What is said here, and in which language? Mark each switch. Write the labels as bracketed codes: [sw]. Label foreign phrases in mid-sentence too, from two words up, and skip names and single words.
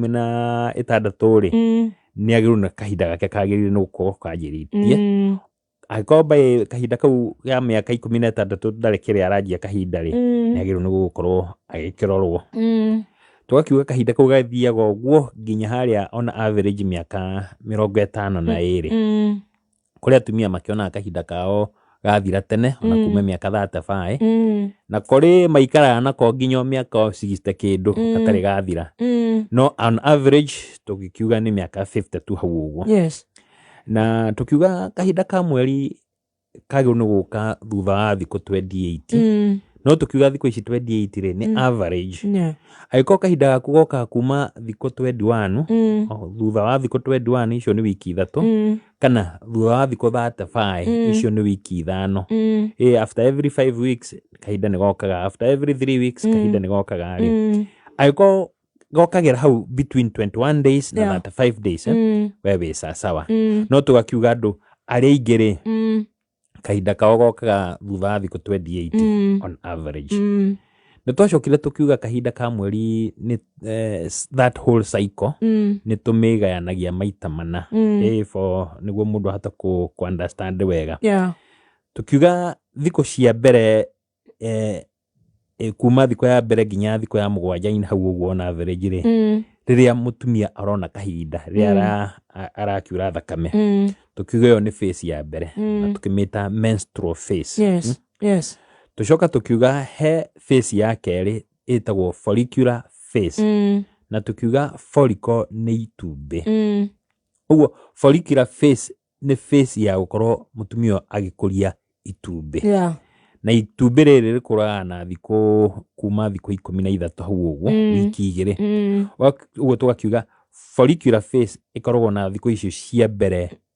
[ki] 16 rĩ nĩ agĩrĩirwo na kahinda gake kagĩrĩire nĩ gũkorwo kanjĩrĩtie angĩkorwo by kahinda kau ya miaka 16 ndarĩ kĩrĩa aranjia kahinda rĩ nĩ agĩrĩirwo nĩ gũkorwo agĩkĩrorwo tugakiuga kahinda kau gathiaga ũguo nginya haria [en] on average [ki] miaka 52 kuria atumia makiona kahinda kao gathira tene ona kuma miaka 35 na kuri maikara nako nginya miaka 60 kindu atari gathira no [en] on average [ki] tugikiuga ni miaka 52 hau ũguo [en] yes [ki] na tukiuga kahinda ka mweri kagĩrĩirwo nĩ gũka thutha wa thikũ 28 no tukiuga thikũ ici 28 rĩ ni average angĩkorwo kahinda gaku goka kuma thikũ 21 thutha wa thikũ 21 icio nĩ wiki 3 kana thutha wa thikũ 35 icio nĩ wiki 5 [en] after every 5 weeks [ki] kahinda nĩ gokaga [en] after every 3 [ki] weeks kahinda nĩ gokaga rĩ angĩkorwo gokagĩra hau [en] between 21 days [ki] na [en] 35 days [ki] we wĩ sawa no tugakiuga andũ arĩa aingĩ rĩ kahinda kao gokaga thutha wa thikũ 28 [en] on average [ki] nĩ twacokire tukiuga kahinda ka mweri ni [en] that whole cycle [ki] ni tumigayanagia maita mana for niguo mundu ahota [en] ku understand [ki] wega tukiuga thikũ cia mbere kuma thikũ ya mbere nginya thikũ ya 7 hau ũguo on average rĩ rĩrĩa mutumia arona kahinda rĩrĩa arakiura thakame tukiuga yo ni phase ya mbere na tukimita [en] menstrual phase yes [ki] tucoka tukiuga he phase ya kerĩ ĩtagwo [en] follicular phase [ki] na tukiuga follicle nĩ itumbĩ ũguo [en] follicular phase [ki] nĩ phase ya gũkorwo mutumia agĩkũria itumbĩ na itumbĩ rĩrĩ rĩkũraga na thikũ kuma thikũ 13 hau ũguo wiki 2 ũguo tugakiuga [en] follicular phase [ki] ĩkoragwo na thikũ icio cia mbere